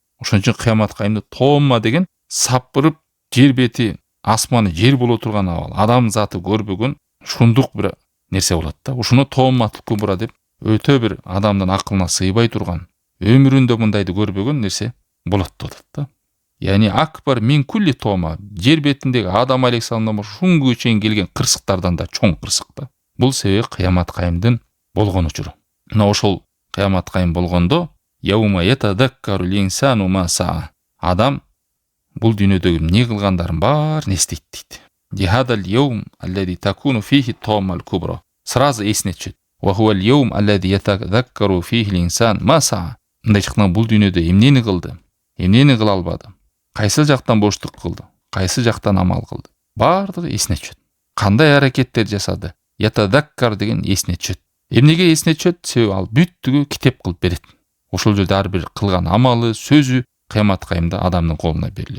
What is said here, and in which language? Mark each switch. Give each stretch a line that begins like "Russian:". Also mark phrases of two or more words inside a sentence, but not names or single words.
Kyrgyz: Ошон үчүн кыямат кайымда томма деген сапырып жер бети, асманы жер боло турган абал, адам заты көрбөгөн шундук бир нерсе болот да. Ушуну
Arabic: الطامة الكبرى
Kyrgyz: деп өтө бир адамдын акылына сыйбай турган, өмүрүндө мындайды көрбөгөн нерсе болот деп атат да. Яни
Arabic: أكبر من كل طامة,
Kyrgyz: жер бетиндеги Адам алейхисаламдан шунгө чейин келген кырсыктардан да чоң кырсык да. Бул себеби кыямат кайымдын болгон учуру. Мына ошол кыямат кайым болгондо
Arabic: يوم يتذكر الإنسان ما سعى.
Kyrgyz: Адам бул дүйнөдөгү эмне кылгандарын баарын эстейт дейт.
Arabic: هذا اليوم الذي تكون فيه الطامة الكبرى.
Kyrgyz: Сразу эсине түшөт.
Arabic: وهو اليوم الذي يتذكر فيه الإنسان ما سعى.
Kyrgyz: Мындай чыккан бул дүйнөдө эмнени кылды? Эмнени кыла албады? Кайсы жактан боштук кылды? Кайсы жактан амал кылды? Баардыгы эсине түшөт. Кандай аракеттер жасады? Ятадаккар деген эсине түшөт. Эмнеге эсине түшөт? Себеби ал бүттүгү китеп кылып берет. Ошол жерде ар бир кылган амалы, сөзү кыямат кайымда адамдын колуна берилет.